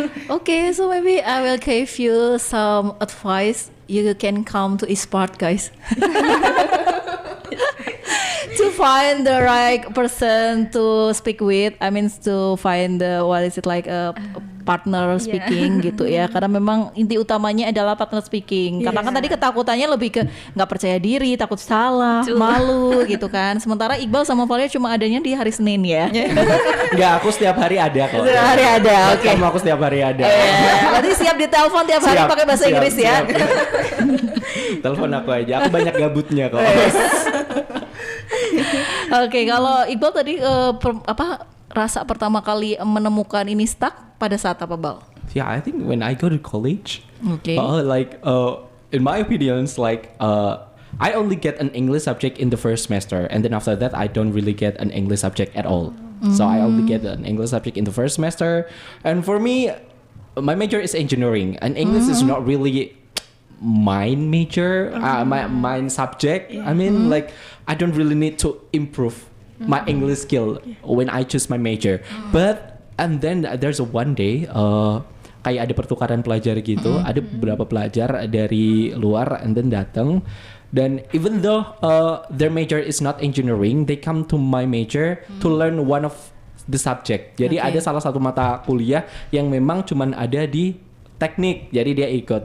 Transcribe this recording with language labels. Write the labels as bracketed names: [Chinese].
[English] Okay, so maybe I will give you some advice. You can come to Ispart, guys. To find the right person to speak with, I mean to find the a partner speaking [Indonesian] gitu ya. Karena memang inti utamanya adalah partner speaking. Karena kan tadi ketakutannya lebih ke nggak percaya diri, takut salah, malu gitu kan. Sementara Iqbal sama Valia cuma adanya di hari Senin ya. Enggak, aku setiap hari ada kok. Setiap hari ada, oke. Sama aku setiap hari ada. Berarti siap ditelepon tiap hari pakai bahasa Inggris ya. Telepon aku aja, aku banyak gabutnya kok. Oke, kalau Iqbal tadi rasa pertama kali menemukan ini stuck pada saat apa, Bal? [English] Yeah, I think when I go to college, Okay. In my opinions, I only get an English subject in the first semester, and then after that, I don't really get an English subject at all. So I only get an English subject in the first semester, and for me, my major is engineering, and English is not really my major, my subject. I mean, I don't really need to improve my English skill when I choose my major. And then there's one day, [Indonesian] kayak ada pertukaran pelajar gitu, ada beberapa pelajar dari luar [English] and then [Indonesian] datang. Dan [English] even though their major is not engineering, they come to my major to learn one of the subject. [Indonesian] Jadi ada salah satu mata kuliah yang memang cuman ada di teknik, jadi dia ikut.